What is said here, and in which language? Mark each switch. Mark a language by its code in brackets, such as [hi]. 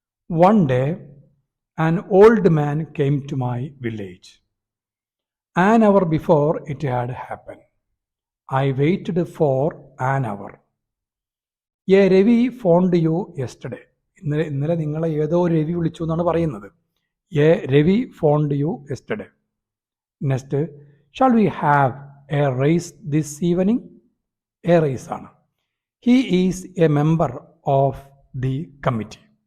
[en] One day an old man came to my village. An hour before it had happened. I waited for an hour. A Ravi phoned you yesterday. [ml] ഇന്നലെ നിങ്ങളെ ഏതോ രവി വിളിച്ചു എന്നാണ് പറയുന്നത്. [en] A Ravi phoned you yesterday. Next, shall we have a race this evening? A race ആണ്. He is a member of the committee.